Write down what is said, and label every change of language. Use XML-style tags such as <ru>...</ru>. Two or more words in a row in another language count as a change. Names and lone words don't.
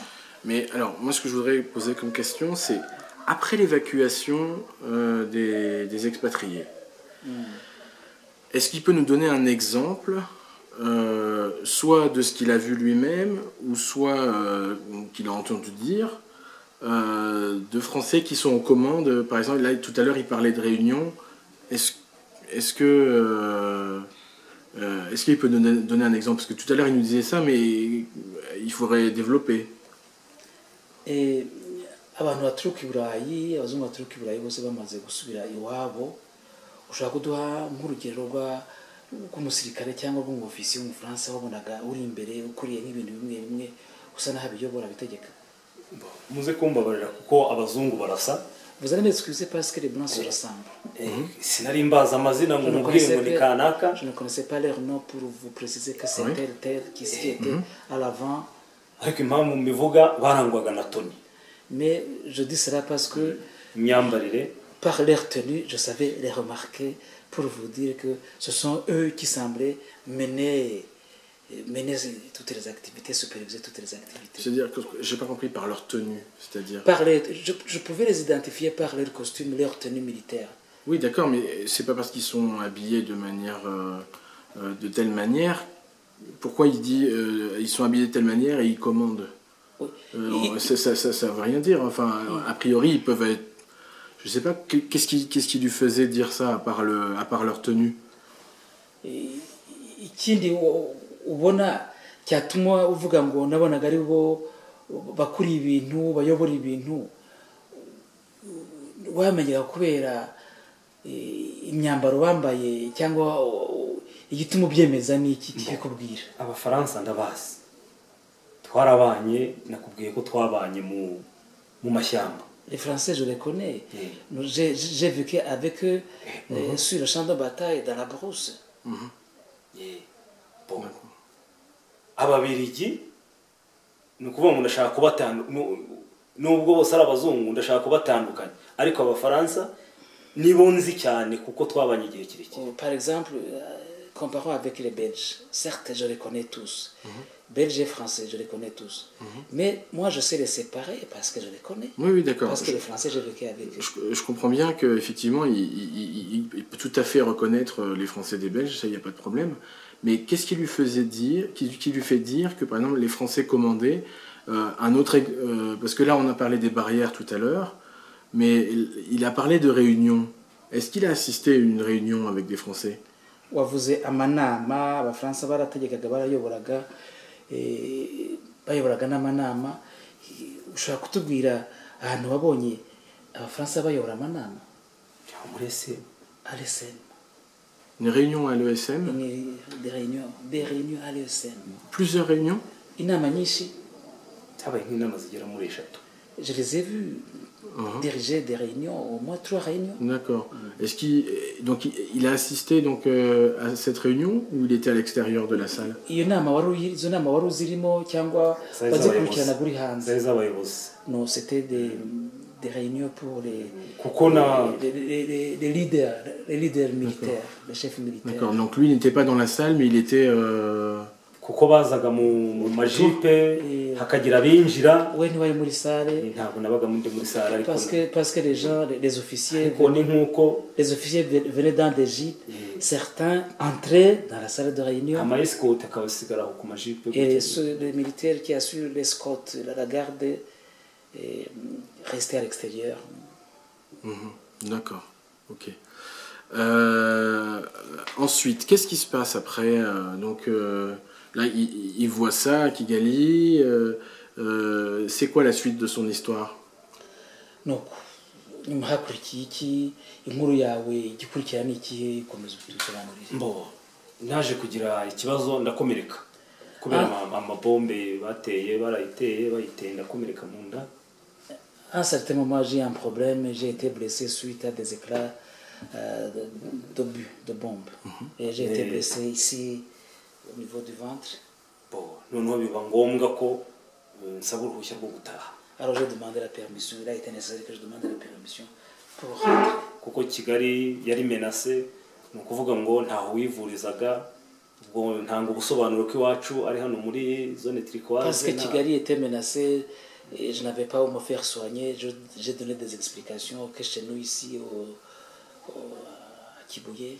<fr>Mais alors, moi ce que je voudrais poser comme question, c'est après l'évacuation des expatriés, est-ce qu'il peut nous donner un exemple, soit de ce qu'il a vu lui-même, ou soit qu'il a entendu dire, de Français qui sont aux commandes? Par exemple, là, tout à l'heure, il parlait de réunion. Est-ce qu'il peut donner un exemple? Parce que tout à l'heure, il nous disait ça, mais il faudrait développer.</fr> <rw>Et abantu baturuka i Burayi, abazungu baturuka i Burayi bose bamaze gusubira iwabo, ushobora kuduha nk'urugero rw'umusirikare cyangwa rw'umufisiye w'umufaransa wabonaga uri imbere ukuriye nk'ibintu bimwe bimwe usa n'aho abiyobora bitegeka? Muze kumbabarira kuko abazungu barasa.</rw> <fr>Vous allez m'excuser parce que les blancs se ressemblent.</fr> <rw>Sinari mbaza amazina ngo mubwire ngo ni kanaka.</rw> <fr>Je ne connaissais pas leur nom pour vous préciser que c'est tel qui était à l'avant.</fr> <rw>Ariko impamvu mbivuga barangwaga na Tony.</rw> <fr>Mais je dis cela parce que</fr> <rw>imyambarire,</rw> <fr>par leur tenue, je savais les remarquer pour vous dire que ce sont eux qui semblaient mener toutes les activités, superviser toutes les activités. C'est-à-dire que j'ai pas compris par leur tenue, c'est-à-dire. Je pouvais les identifier par leur costume, leur tenue militaire. Oui, d'accord, mais c'est pas parce qu'ils sont habillés de telle manière. Pourquoi il dit ils sont habillés de telle manière et ils commandent? Ça veut rien dire. Enfin, a priori, ils peuvent être. Je sais pas. Qu'est-ce qui lui faisait dire ça à part leur tenue?</fr> <rw>Ikindi ubona cyatuma uvuga ngo nabonaga ari bo bakuri ibintu bayobora ibintu wamenyera kubera imyambaro bambaye cyangwa igituma ubyemeza n'iki kikubwira? Abafaransa ndabazi, twarabanye, nakubwiye ko twabanye mu mashyamba.</rw> <fr>Les Français, je les connais. J'ai vécu avec eux sur le champ de bataille, dans la brousse.</fr> <rw>Ababirigi ni ukuvuga ngo ndashaka kubatandukanya, nubwo bose ari abazungu ndashaka kubatandukanya, ariko abafaransa nibo nzi cyane kuko twabanye igihe kirekire.</rw> <fr>Par exemple, comparons avec les Belges. Certes, je les connais tous. Belges et Français, je les connais tous. Mais moi, je sais les séparer parce que je les connais. Oui, oui, d'accord. Parce que les Français, j'ai vécu avec eux. Je comprends bien qu'effectivement, il peut tout à fait reconnaître les Français des Belges, ça, il n'y a pas de problème. Mais qu'est-ce qui lui faisait dire, qui lui fait dire que, par exemple, les Français commandaient un autre... parce que là, on a parlé des barrières tout à l'heure, mais il a parlé de réunions. Est-ce qu'il a assisté à une réunion avec des Français?</fr> <rw>wavuze amanama abafaransa barategekaga barayoboraga bayoboraga n'amanama ushobora kutubwira ahantu wabonye abafaransa bayobora amanama muri ese ALSM</rw> <fr>Une réunion à l'ESM? des réunions à l'ESM. Plusieurs réunions?</fr> <rw>Inama nyinshi habaye nk'inama zigera muri eshatu.</rw> <fr>Je les ai vus diriger des réunions, au moins 3 réunions. D'accord. Est-ce qu'il a assisté donc, à cette réunion ou il était à l'extérieur de la salle?</fr> <rw>Iyo nama izo nama wari uzirimo cyangwa bazikurikirana guri hanze? Zari z'abayobozi.</rw> <fr>Non, c'était des réunions pour les leaders militaires, les chefs militaires. D'accord, donc lui n'était pas dans la salle mais il était...</fr> <rw>kuko bazaga mu majipe hakagira abinjira we ntiwari muri salle ntabwo nabaga muri salle ariko</rw> <fr>parce que les gens les officiers venaient dans des jeeps, certains entraient dans la salle de réunion et les militaires qui assurent l'escorte, la garde restaient à l'extérieur. D'accord, ok. Ensuite, qu'est-ce qui se passe après là, il voit ça à Kigali. C'est quoi la suite de son histoire? Donc,</fr> <rw>nyuma hakurikiye iki, inkuru yawe igikurikira ni ikihe, komeza utusobanurire. Mbo naje kugira ikibazo ndakomereka kubera amabombe bateye bayiteye ndakomereka mu nda.</rw> <fr>À un certain moment, j'ai un problème, j'ai été blessé suite à des éclats de bombes. Et j'ai été blessé ici au niveau du ventre.</fr> <rw>Noneho biba ngombwa ko nsaba uruhushya rwo gutaha.</rw> <fr>Alors j'ai demandé la permission, il a été nécessaire que je demande la permission pour rentrer.</fr> <rw>Kuko Kigali yari menacé, ni ukuvuga ngo ntaho wivurizaga, ubwo ntanga ubusobanuro ko iwacu ari hano muri zone turquoise.</rw> <fr>Parce que Kigali était menacé et je n'avais pas où me faire soigner, j'ai donné des explications que chez nous ici à Kibuye.</fr>